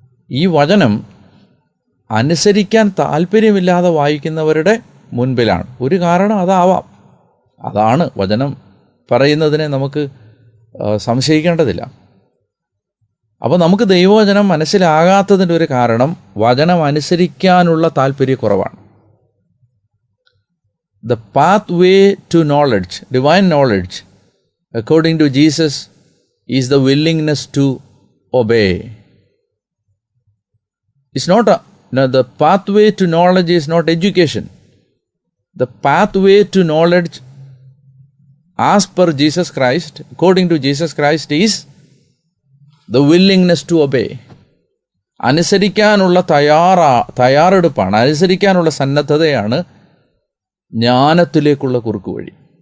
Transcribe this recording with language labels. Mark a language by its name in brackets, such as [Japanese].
[Malayalam] ഈ വചനം അനുസരിക്കാൻ താല്പര്യമില്ലാതെ വായിക്കുന്നവരുടെ മുൻപിലാണ്. ഒരു കാരണം അതാവാം. അതാണ് വചനം പറയുന്നതിനെ നമുക്ക് സംശയിക്കേണ്ടതില്ല. അപ്പോൾ നമുക്ക് ദൈവവചനം മനസ്സിലാകാത്തതിൻ്റെ ഒരു കാരണം വചനം അനുസരിക്കാനുള്ള താല്പര്യക്കുറവാണ്. [English] The pathway to knowledge, divine knowledge, according to Jesus, is the willingness to obey. It's not the pathway to knowledge is not education. The pathway to knowledge as per Jesus Christ, according to Jesus Christ, is the willingness to obey. [Malayalam] അനുസരിക്കാനുള്ള തയ്യാറെടുപ്പാണ്, അനുസരിക്കാനുള്ള സന്നദ്ധതയാണ് ജ്ഞാനത്തിലേക്കുള്ള കുറുക്ക് വഴി.